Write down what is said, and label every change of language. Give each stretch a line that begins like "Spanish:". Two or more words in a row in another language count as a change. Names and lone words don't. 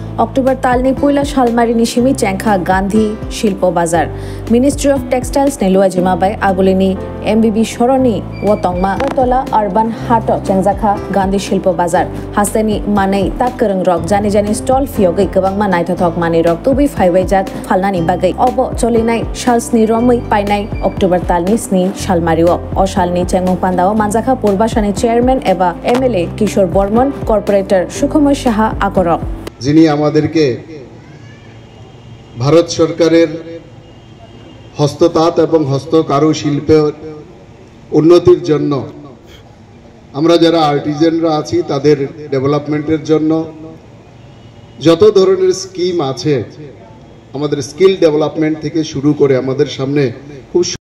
Kok Borok: অক্টোবর তালনি পয়লা শালমারি নিশিমি চেংখা গান্ধী শিল্প বাজার মিনিস্ট্রি অফ টেক্সটাইলস নেলুয়া জিমাবাই আগুলিনি এমবিবি সরণি ওতংমা আগরতলা আরবান হাট চেংজাখা গান্ধী শিল্প বাজার হাসেনি মানেই তাকরং রক জানি জানি স্টল ফিয়গৈ গোबांमा नायथाथक मानि रक तुबि फाइबायजाक फालनानि बागै अब चलिनाय सालस्नि रमै पाइनाय अक्टोबर तालनि स्नि शालमारिओ अ शालनि चेंगमं पान्दाओ मानजाखा पूर्बासानि चेयारमैन एबा एमएलए किशोर बर्मन कॉर्पोरेटर सुखमय साहा आकरक
Bangla: যিনি আমাদেরকে ভারত সরকারের হস্ততাঁত এবং হস্তকারুশিল্পের উন্নতির জন্য আমরা যারা আর্টিজানরা আছি তাদের ডেভেলপমেন্টের জন্য যত ধরনের স্কিম আছে আমাদের
English: skill development
Bangla: থেকে শুরু করে আমাদের সামনে খুব